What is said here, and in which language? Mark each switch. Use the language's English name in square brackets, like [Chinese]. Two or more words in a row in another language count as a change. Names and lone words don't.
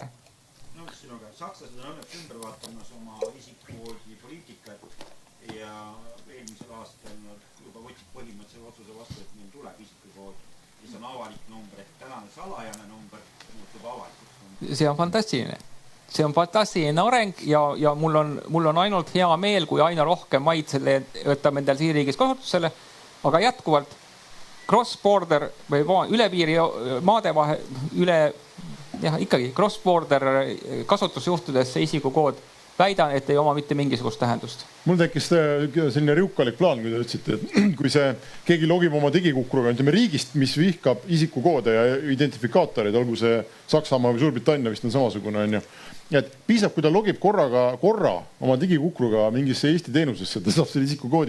[Estonian] Sakslased on õnneks ümber vaatamas oma isikukoodi poliitikat ja eelmisel aastal juba võtsid põhimõtteliselt otsuse vastu, et meil tuleb isikukood, mis on avalik number, ehk tänane salajane number muutub avalikuks. See on fantastiline. See on fantastiline areng ja mul on ainult hea meel, kui aina rohkem maid selle võtame endal siin riigis kasutusele, aga jätkuvalt cross-border või üle piiri maade vahe ikkagi cross-border kasutusjuhtudes see isikukood väidan, et ei oma mitte mingisugust tähendust. Mul tekkis selline riukalik plaan, kui te ütlesite, et kui see keegi logib oma digikukruga, ütleme riigist, mis vihkab isikukoode ja identifikaatorid, olgu see Saksamaa või Suurbritannia vist on samasugune, et piisab, kui ta logib korra oma digikukruga mingisse Eesti teenusesse, ta saab selle isikukoodi.